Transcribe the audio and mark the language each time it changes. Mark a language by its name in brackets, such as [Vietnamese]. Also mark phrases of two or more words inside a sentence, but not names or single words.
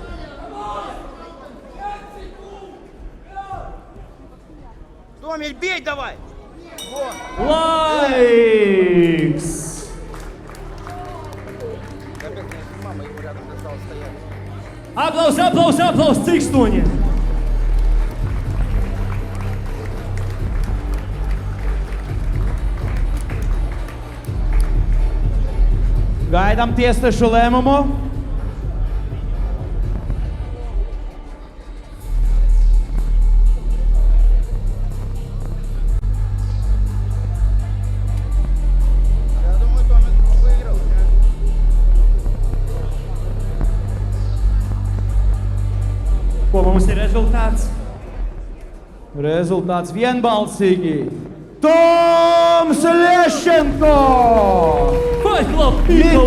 [Russian] Томин, бей давай. Вот. [Latvian] Laiks! [Russian] Мама его рядом достала стоять. [Latvian] Aplaus, aplaus, aplaus! Cik stuņi? Gaidām tiesnešu lēmumu. [Russian] Я думаю, Томин выиграл. [Latvian] Ko mums ir rezultāts? Rezultāts vienbalsīgi. Toms Lešenko! [English] Fight Club People